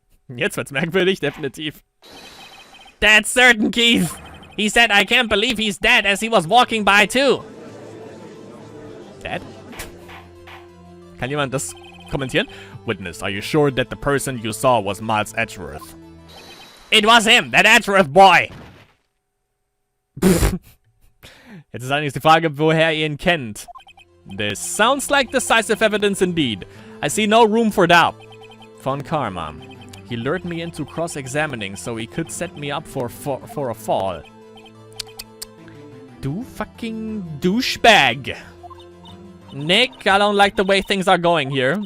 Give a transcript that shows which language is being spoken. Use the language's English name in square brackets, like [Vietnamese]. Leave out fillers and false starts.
[German] Jetzt wird's merkwürdig, definitiv. [English] That's certain, Keith. He said, I can't believe he's dead, as he was walking by too. Dad? [German] Kann jemand das kommentieren? [English] Witness, are you sure that the person you saw was Miles Edgeworth? It was him, that Edgeworth boy! [German] Jetzt ist allerdings die Frage, woher ihr ihn kennt. [English] This sounds like decisive evidence indeed. I see no room for doubt. Von Karma. He lured me into cross-examining so he could set me up for a fall. [German] Du [English] fucking douchebag. Nick, I don't like the way things are going here.